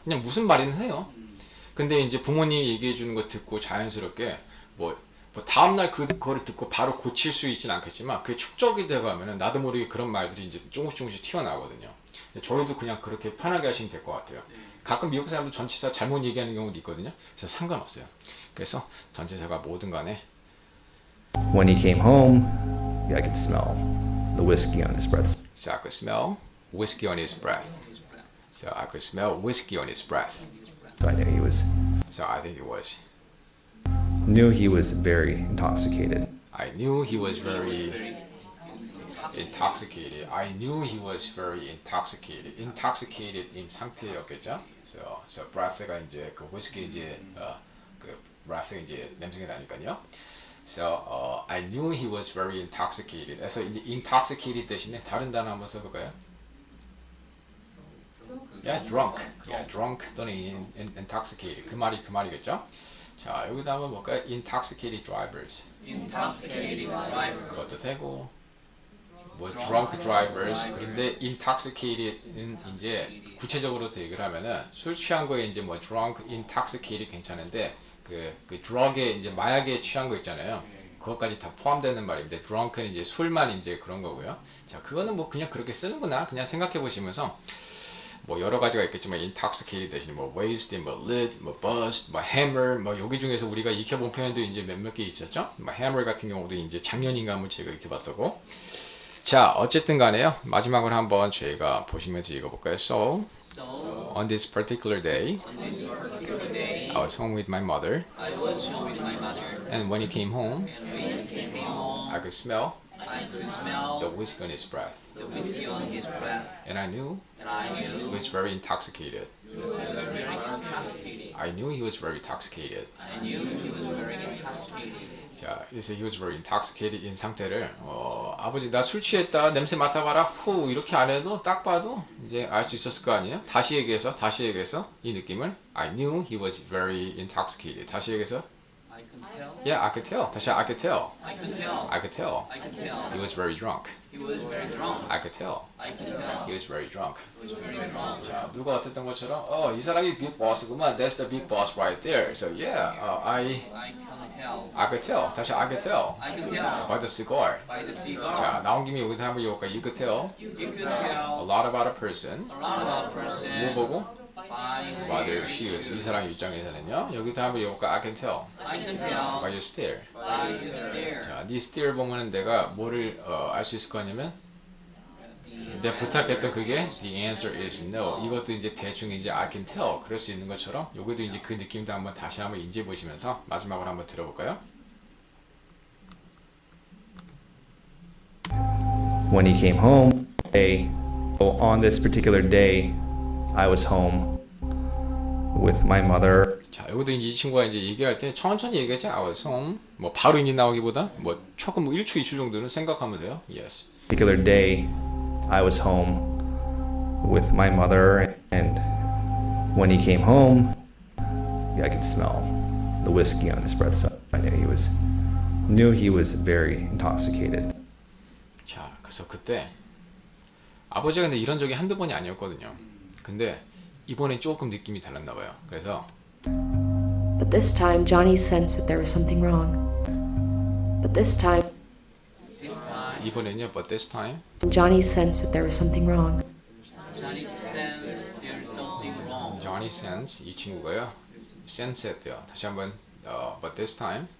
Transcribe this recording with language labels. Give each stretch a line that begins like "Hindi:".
Korean: 그냥 무슨 말이든 해요. 근데 이제 부모님이 얘기해 주는 거 듣고 자연스럽게 뭐 다음날 그거를 듣고 바로 고칠 수 있진 않겠지만 그게 축적이 돼가면은 나도 모르게 그런 말들이 이제 조금씩 튀어나오거든요. 저희도 그냥 그렇게 편하게 하시면 될 것 같아요. 가끔 미국 사람들 전치사 잘못 얘기하는 경우도 있거든요. 그래서 상관없어요. 그래서 전치사가 뭐든 간에
English: when he came home, I could smell the whiskey on his breath. So I could smell whiskey on his breath. So I could smell whiskey on his breath. So I knew he was very intoxicated. I knew he was very intoxicated. I knew he was very intoxicated. Intoxicated in
Korean: 상태였겠죠. So breath가 이제 그 whiskey 이제 그 breath 이제 냄새가 나니까요.
English: So I knew he was very intoxicated.
Korean: 그래서 이제 intoxicated 대신에 다른 단어 한번 써볼까요?
English: Yeah, drunk. Yeah, drunk
Korean: 또는
English: intoxicated.
Korean: 그 말이겠죠? 자, 여기도 한번 볼까요?
English: Intoxicated drivers. Intoxicated driver.
Korean: 그것도 되고 뭐
English: drunk drivers.
Korean: 그런데 intoxicated는 이제 구체적으로 얘기를 하면은 술 취한 거에 이제 뭐 drunk, intoxicated 괜찮은데 그 drug에 이제 마약에 취한 거 있잖아요. 그것까지 다 포함되는 말인데 drunk는 이제 술만 이제 그런 거고요. 자, 그거는 뭐 그냥 그렇게 쓰는구나. 그냥 생각해 보시면서 뭐 여러 가지가 있겠지만 intoxicated 대신에 뭐 wasted, 뭐 lit, 뭐 buzzed, 뭐 hammer, 뭐 여기 중에서 우리가 익혀본 표현도 이제 몇몇 개 있었죠. 뭐 hammer 같은 경우도 이제 작년인가 한번 제가 익혀봤었고. 자, 어쨌든 간에요. 마지막으로 한번 저희가 보시면서 읽어볼까요?
English: So, on this particular day, I was home with my mother, I was home with my mother. and when he came home, And when he came home, I could smell I could smell the whiskey on his breath, the whiskey on his breath. and I knew And I he knew was very intoxicated. he was very intoxicated. I knew he was very intoxicated. I knew he was very intoxicated.
Korean: 자, 그래서
English: he was very intoxicated
Korean: in 상태를 아버지 나 술 취했다 냄새 맡아봐라 후 이렇게 안 해도 딱 봐도 이제 알 수 있었을 거 아니에요? 다시 얘기해서 이 느낌을
English: I knew he was very intoxicated.
Korean: 다시 얘기해서
English: I could tell. Yeah, I could tell.
Korean: 다시
English: I could tell. I could tell. I could tell. I could tell. He was very drunk. He was very drunk. I could tell. I could tell. He was very drunk. He was very drunk.
Korean: 자, 누가 어땠던 것처럼 이 사람이 big boss구만.
English: That's the big boss right there. So yeah, I can tell. I could tell. 다시 I could tell. I could tell By the cigar. by the cigar.
Korean: 자, 나온 김에 여기서 한번 읽어볼까?
English: You could tell You could a tell lot about a person. a lot about a
Korean: 뭐
English: person
Korean: 보고?
English: by By their shoes.
Korean: 이 사람 입장에서는요. 여기서 한번 읽어볼까?
English: I can tell I can tell by your stare. by his stare.
Korean: 자, 네 stare 보면은 내가 뭐를 알 수 있을 거 아니면 내가 부탁했던 그게
English: the answer is no.
Korean: 이것도 이제 대충 이제 I can tell 그럴 수 있는 것처럼 요것도 이제 그 느낌도 한번 다시 한번 인지해 보시면서 마지막으로 한번 들어볼까요?
English: When he came home, on this particular day, I was home with my mother.
Korean: 자, 여기도 이제 이 친구가 이제 얘기할 때 천천히 얘기하지.
English: I was home.
Korean: 뭐 바로 인이 나오기보다 뭐 조금 뭐 1초 2초 정도는 생각하면 돼요.
English: Yes. Particular day, I was home with my mother, and when he came home, I could smell the whiskey on his breath. So I knew he was very intoxicated.
Korean: 자, 그래서 그때 아버지가 근데 이런 적이 한두 번이 아니었거든요. 근데 이번엔 조금 느낌이 달랐나 봐요. 그래서
English: But this time, Johnny sensed that there was something wrong. But this time,
Korean: 이번엔요,
English: but this time Johnny sensed that there was something wrong. Johnny sensed there's something wrong.
Korean: Johnny sense 이 친구가요, sense했대요. 다시 한번
English: but this time